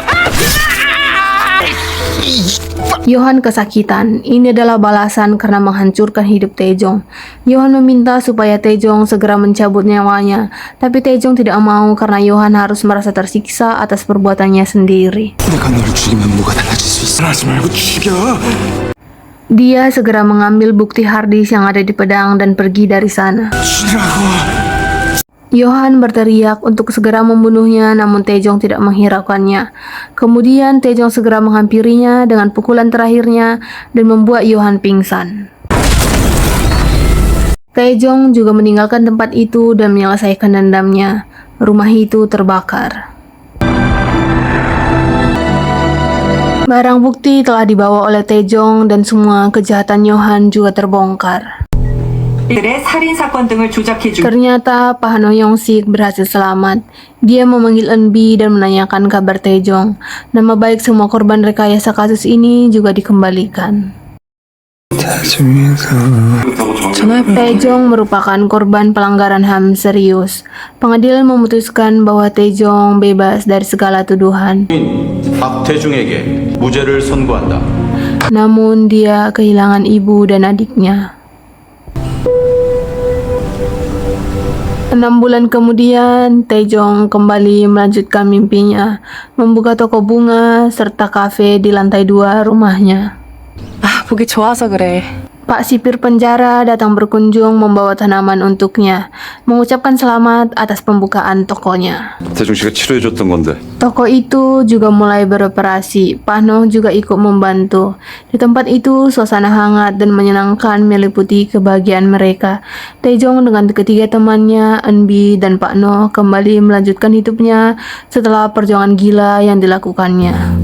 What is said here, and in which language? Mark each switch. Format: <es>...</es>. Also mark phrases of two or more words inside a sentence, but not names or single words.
<id>Johan kesakitan. Ini adalah balasan karena menghancurkan hidup Taejong. Johan meminta supaya Taejong segera mencabut nyawanya, tapi Taejong tidak mau karena Johan harus merasa tersiksa atas perbuatannya sendiri.</id> <ko>내가 너를 죽이면 뭐가 달라질 수 있어? 하지 말고 죽여.</ko> <id>Dia segera mengambil bukti harddisk yang ada di pedang dan pergi dari sana.</id> <ko>죽이라고.</ko> <id>Johan berteriak untuk segera membunuhnya, namun Taejong tidak menghiraukannya. Kemudian Taejong segera menghampirinya dengan pukulan terakhirnya dan membuat Johan pingsan. Taejong juga meninggalkan tempat itu dan menyelesaikan dendamnya. Rumah itu terbakar. Barang bukti telah dibawa oleh Taejong dan semua kejahatan Johan juga terbongkar.</id> <ko>들의 살인 사건 등을 조작해 주.</ko> <id>Ternyata Pak Han Yong-sik berhasil selamat. Dia memanggil Eunbi dan menanyakan kabar Taejong. Nama baik semua korban rekayasa kasus ini juga dikembalikan. Taejong merupakan korban pelanggaran HAM serius. Pengadilan memutuskan bahwa Taejong bebas dari segala tuduhan.</id> <ko>박태중에게 무죄를 선고한다.</ko> <id>Namun dia kehilangan ibu dan adiknya. 6 bulan kemudian, Taejong kembali melanjutkan mimpinya, membuka toko bunga serta kafe di lantai 2 rumahnya.</id> <ko>아, 보기 좋아서 그래.</ko> <id>Pak sipir penjara datang berkunjung membawa tanaman untuknya, mengucapkan selamat atas pembukaan tokonya.</id> <ko>대중 씨가 치료해줬던 건데.</ko> <id>Toko itu juga mulai beroperasi. Pak Noh juga ikut membantu. Di tempat itu, suasana hangat dan menyenangkan meliputi kebahagiaan mereka. Taejong dengan ketiga temannya, Eunbi dan Pak Noh, kembali melanjutkan hidupnya setelah perjuangan gila yang dilakukannya.</id>